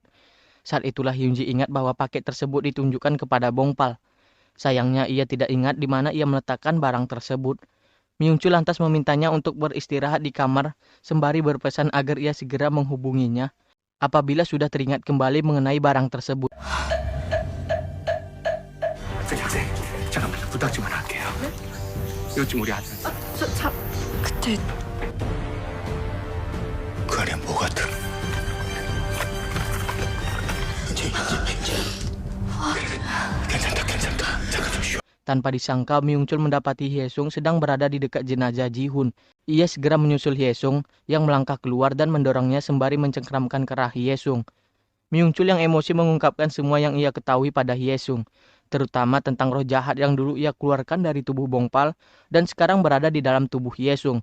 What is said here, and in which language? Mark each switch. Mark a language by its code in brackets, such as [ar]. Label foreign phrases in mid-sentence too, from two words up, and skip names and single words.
[id] Saat itulah Hyunji ingat bahwa paket tersebut ditunjukkan kepada Bongpal. Sayangnya ia tidak ingat di mana ia meletakkan barang tersebut. Myung Chul lantas memintanya untuk beristirahat di kamar sembari berpesan agar ia segera menghubunginya apabila sudah teringat kembali mengenai barang tersebut. [ko] 선생님, 잠깐만 부탁 좀 할게요. 이것 좀 우리 아들. 그때 그 안에 뭐가 들어? 괜찮다. 잠깐 좀 쉬어. [id] Tanpa disangka, Myung Chul mendapati Hye-sung sedang berada di dekat jenazah Ji-hoon. Ia segera menyusul Hye-sung yang melangkah keluar dan mendorongnya sembari mencengkramkan kerah Hye-sung. Myung Chul yang emosi mengungkapkan semua yang ia ketahui pada Hye-sung, terutama tentang roh jahat yang dulu ia keluarkan dari tubuh Bongpal dan sekarang berada di dalam tubuh Hye-sung.